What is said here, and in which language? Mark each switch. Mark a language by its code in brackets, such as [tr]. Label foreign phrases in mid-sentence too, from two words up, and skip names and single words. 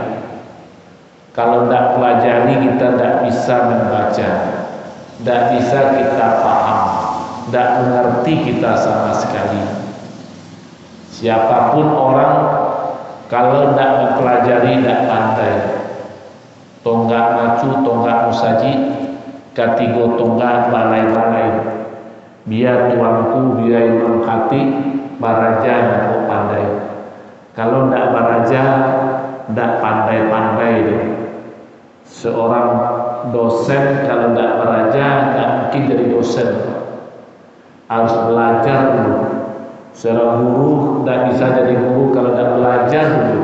[id] Kalau tidak pelajari, kita tidak bisa membaca, tidak bisa kita paham, tidak mengerti kita sama sekali. Siapapun orang, kalau tidak mempelajari, tidak pandai. [min] Tonggak macu, tonggak musaji, katigo tonggak balai-balai. Biar tuanku, biar imam hati, baraja aku pandai. [id] Kalau tidak baraja, tidak pandai-pandai deh. Seorang dosen kalau tidak baraja, tidak mungkin jadi dosen. Harus belajar dulu. Seorang guru tidak bisa jadi guru kalau tidak belajar dulu.